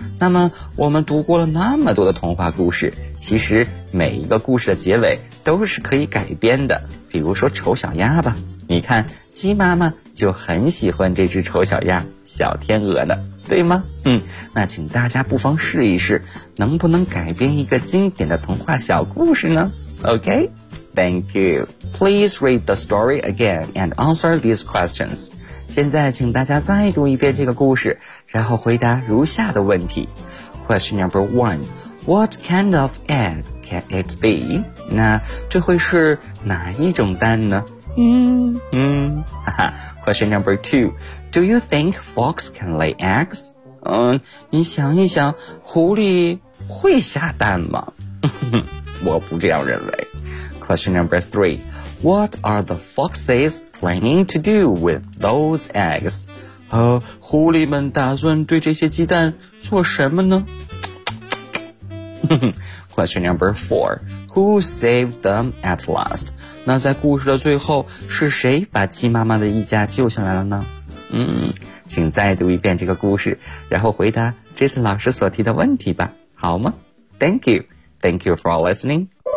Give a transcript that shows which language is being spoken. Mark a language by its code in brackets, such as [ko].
[zh] 那么我们读过了那么多的童话故事，其实每一个故事的结尾都是可以改编的。比如说丑小鸭吧，你看鸡妈妈就很喜欢这只丑小鸭小天鹅呢，对吗？那请大家不妨试一试，能不能改编一个经典的童话小故事呢？ [en] OK, thank you. Please read the story again and answer these questions. [zh] 现在请大家再读一遍这个故事，然后回答如下的问题。 [en] Question number one, what kind of egg can it be? [zh] 那这会是哪一种蛋呢？ [en] Question number two, do you think fox can lay eggs? [zh] 你想一想，狐狸会下蛋吗？我不这样认为。 [en] Question number three, what are the foxes planning to do with those eggs? [zh] 狐狸们打算对这些鸡蛋做什么呢？ [en] Question number four, who saved them at last? [zh] 那在故事的最后，是谁把鸡妈妈的一家救下来了呢？请再读一遍这个故事，然后回答这次老师所提的问题吧，好吗？ [en] Thank you. Thank you for listening.